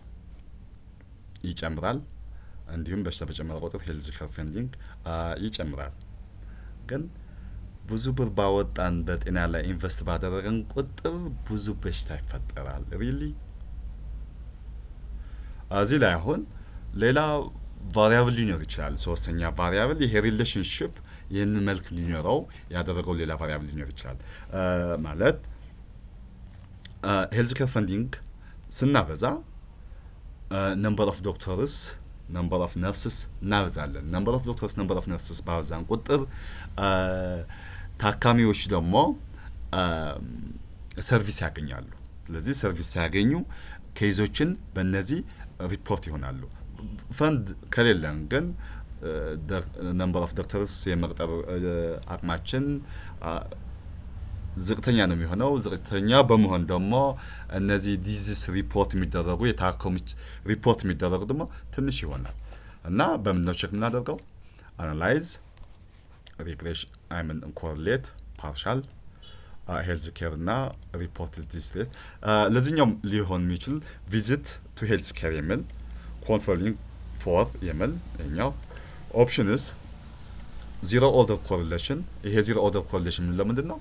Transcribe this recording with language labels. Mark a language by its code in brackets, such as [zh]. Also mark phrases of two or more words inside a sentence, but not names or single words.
[am] ይጨምራል እንዲሁም በሽታ በጨመረ ቁጥር [en] health care funding [am] ይጨምራል። ግን ብዙ ብር ባወጣን በጤና ላይ ኢንቨስት ባደረገን ቁጥር ብዙ በሽታ ይፈጠራል። ሪሊ እዚህ ላይ አሁን ሌላ ቫሪያብል ሊኖር ይችላል። ሶስተኛ ቫሪያብል ይሄ ሪሌሽንሺፕ ይህን መልክ ሊኖረው ያደረገው ሌላ ቫሪያብል ሊኖር ይችላል ማለት [en] health care funding [am] ስናበዛ [en] number of doctors number of nurses [am] እናበዛለን። [en] number of doctors number of nurses [am] ባበዛን ቁጥር ታካሚዎች ደግሞ ሰርቪስ ያገኛሉ። ስለዚህ ሰርቪስ ያገኙ ኬዞችን በእነዚህ ሪፖርት ይሆናሉ። ፈንድ ከሌለን ግን [en] number of doctors [am] የመቅጠር አቅማችን ዝቅተኛ ነው የሚሆነው። ዝቅተኛ በመሆን ደግሞ እነዚህ [en] disease report [am] የሚደረጉ የታከሙት ሪፖርት የሚደረጉ ደግሞ ትንሽ ይሆናል እና በምን ነው ቼክ የምናደርገው? [en] analyze regression correlate partial health care እና report disease rate [am] ለዚህኛው ሊሆን የሚችል [en] visit to health care የሚል controlling for [am] የሚል እኛው [en] options zero order correlation ይሄ zero order correlation [am] ምን ለምንድን ነው?